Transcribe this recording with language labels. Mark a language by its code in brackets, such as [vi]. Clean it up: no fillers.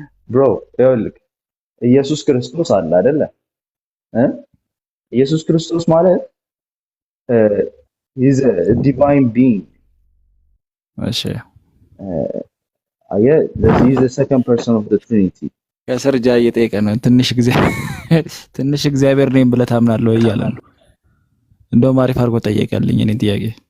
[am] ብሮ ይኸውልህ ኢየሱስ ክርስቶስ አለ አይደለ? ኢየሱስ ክርስቶስ ማለት [en] he's a divine being። [am] እሺ [en] he's the second person of the Trinity። [am] ከሰርጃ እየጠየቀ ነው። ትንሽ እግዚአብሔር ነኝ ብለህ ታምናለህ ወይ እያለ ነው። እንደውም አሪፍ አድርጎ ጠየቀልኝ እኔ ጥያቄ።